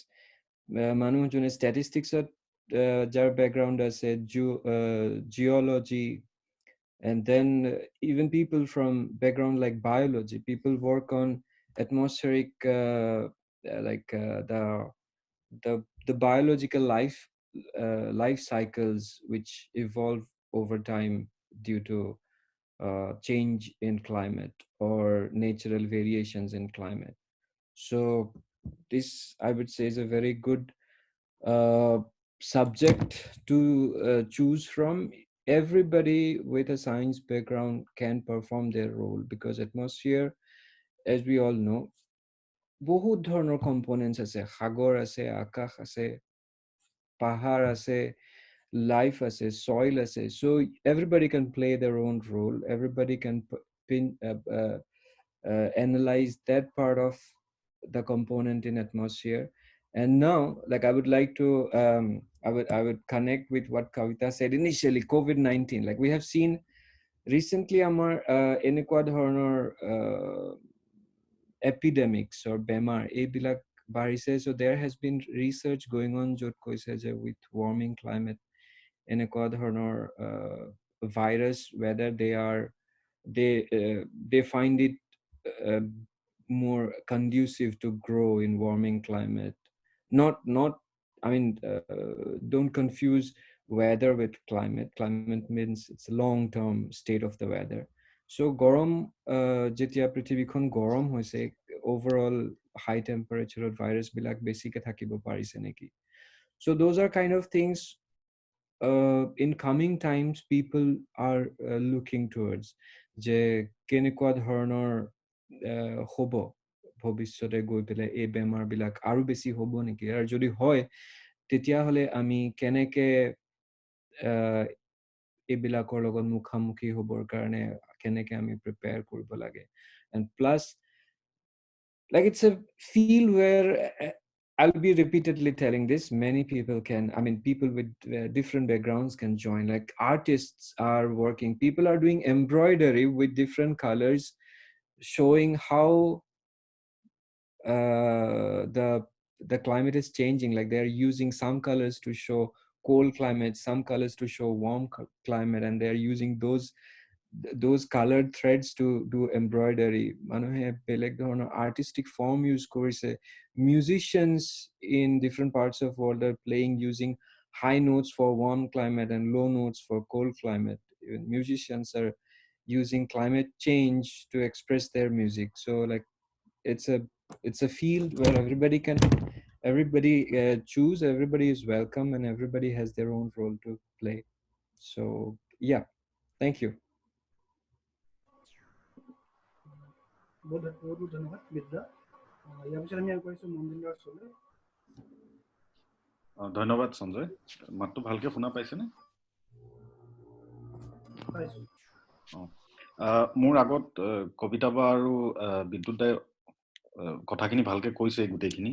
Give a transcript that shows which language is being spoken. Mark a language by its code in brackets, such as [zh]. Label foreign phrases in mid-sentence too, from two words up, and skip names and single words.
[en] Manu june statistics jar background as a geology, and then even people from background like biology, people work on atmospheric the biological life cycles which evolve over time due to change in climate or natural variations in climate. So this, I would say, is a very good subject to choose from. Everybody with a science background can perform their role, because atmosphere, as we all know, [as] বহুত ধৰণৰ components আছে, সাগৰ আছে, আকাশ আছে, পাহাৰ আছে, life আছে, soil আছে. [en] So everybody can play their own role. Everybody can analyze that part of the component in atmosphere. And now, like, I would like to I would connect with what Kavita said initially. COVID-19, like, we have seen recently [as] আমাৰ এনেকুৱা ধৰণৰ [en] epidemics or [as] বেমাৰ এইবিলাক বাঢ়িছে. [en] So there has been research going on [as] য'ত কৈছে যে [en] with warming climate [as] এনেকুৱা ধৰণৰ [en] virus, whether they find it uh, more conducive to grow in warming climate. Not I mean, don't confuse weather with climate. Climate means it's a long term state of the weather. [as] So গৰম যেতিয়া পৃথিৱীখন গৰম হৈছে, [en] overall high temperature virus [as] বিলাক বেছিকে থাকিব পাৰিছে নেকি? [en] So those are kind of things in coming times people are looking towards, [as] যে কেনেকুৱা ধৰণৰ হ'ব ভৱিষ্যতে গৈ পেলাই এই বেমাৰবিলাক আৰু বেছি হ'ব নেকি, আৰু যদি হয় তেতিয়াহ'লে আমি কেনেকে এইবিলাকৰ লগত মুখামুখি হ'বৰ কাৰণে কেনেকে আমি প্ৰিপেয়াৰ কৰিব লাগে. [en] And plus, like, it's a field where I'll be repeatedly telling this, many people can, I mean, people with different backgrounds can join. Like, artists are working, people are doing embroidery with different colors, showing how the climate is changing. Like, they're using some colors to show cold climate, some colors to show warm climate, and they're using those colored threads to do embroidery. [as] মানুহে বেলেগ ধৰণৰ [en] artistic form [as] use কৰিছে. [en] Musicians in different parts of world are playing using high notes for warm climate and low notes for cold climate. Even musicians are using climate change to express their music. So, like, it's a field where everybody choose, everybody is welcome, and everybody has their own role to play. So yeah, thank you. [as] বহুত বহুত ধন্যবাদ বিদ্যা। ইয়াৰ পিছত আমি আগবাঢ়িছোঁ মন্দিৰৰ ওচৰলৈ। ধন্যবাদ সঞ্জয়। মাতটো ভালকে শুনা পাইছেনে? পাইছোঁ। মোৰ আগত কবিতা বা আৰু বিদ্যুৎ দাই কথাখিনি ভালকে কৈছে গোটেইখিনি।